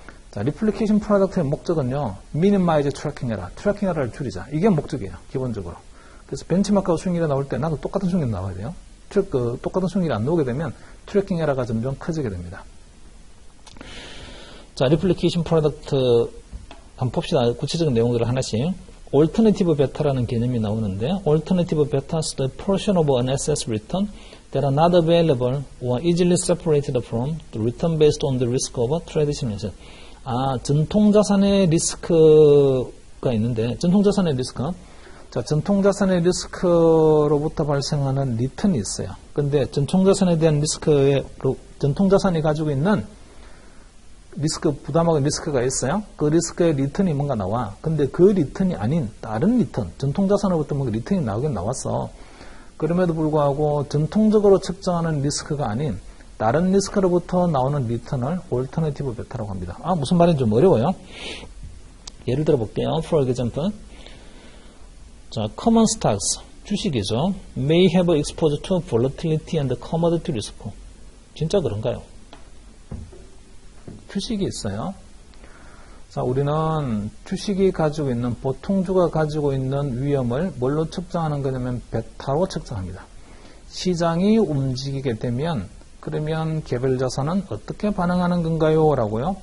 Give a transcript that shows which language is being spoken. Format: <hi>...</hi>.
<ko>자, 리플리케이션 프로덕트의 목적은요, 미니마이즈 트래킹 에러, 트래킹 에러를 줄이자. 이게 목적이에요, 기본적으로. 그래서 벤치마크가 수익률이 나올 때 나도 똑같은 수익률이 나와야 돼요. 똑같은 수익률이 안 나오게 되면 트래킹 에러가 점점 커지게 됩니다. 자, 리플리케이션 프로덕트 한번 봅시다. 구체적인 내용들을 하나씩.</ko> <en>Alternative beta라는</en> <ko>개념이 나오는데</ko> <en>Alternative beta is the portion of an asset's return that are not available or easily separated from the return based on the risk of a traditional asset.</en> <ko>전통자산의 리스크가 있는데 전통자산의 리스크 자, 전통자산의 리스크로부터 발생하는 리턴이 있어요. 근데 전통자산에 대한 전통자산이 가지고 있는 리스크, 부담하고 리스크가 있어요. 그 리스크의 리턴이 뭔가 나와. 근데 그 리턴이 아닌 다른 리턴, 전통자산으로부터 뭔가 리턴이 나오긴 나왔어. 그럼에도 불구하고 전통적으로 측정하는 리스크가 아닌 다른 리스크로부터 나오는 리턴을 Alternative beta라고 합니다. 무슨 말인지 좀 어려워요. 예를 들어 볼게요.</ko> <en>For example.</en> <ko>자,</ko> <en>common stocks,</en> <ko>주식이죠.</ko> <en>may have exposure to volatility and commodity risk.</en> <ko>진짜 그런가요? 주식이 있어요. 자, 우리는 주식이 가지고 있는, 보통주가 가지고 있는 위험을 뭘로 측정하는 거냐면 베타로 측정합니다. 시장이 움직이게 되면 그러면 개별 자산은 어떻게 반응하는 건가요? 라고요.</ko>